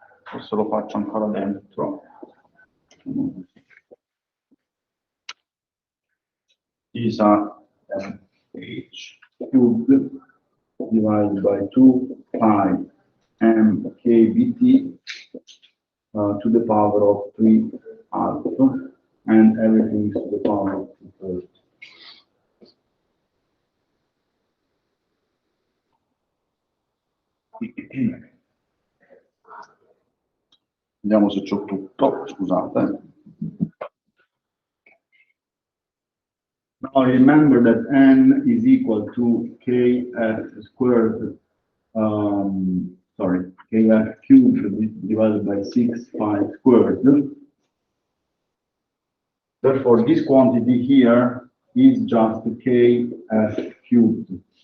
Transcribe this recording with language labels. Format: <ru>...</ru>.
<it>Questo lo faccio ancora dentro.</it> <en>is h cubed divided by 2 pi m kBt to the power of 3 half, and everything is to the power of 2/3.</en> <it>Vediamo se c'ho tutto, scusate.</it> <en>Now remember that n is equal to kf squared, sorry, kf cubed divided by 6 pi squared. Therefore, this quantity here is just kf cubed.</en>